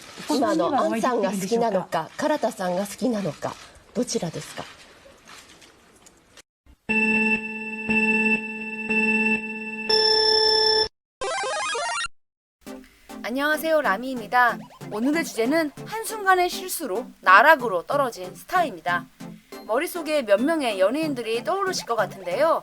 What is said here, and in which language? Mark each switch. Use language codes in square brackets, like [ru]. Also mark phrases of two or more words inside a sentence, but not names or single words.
[ja] 今のアンさんが好きなのか、唐田さんが好きなのか、どちらですか？ [ko] 안녕하세요, 라미입니다. 오늘의 주제는 한순간의 실수로 나락으로 떨어진 스타입니다. 머릿속에 몇 명의 연예인들이 떠오르실 것 같은데요.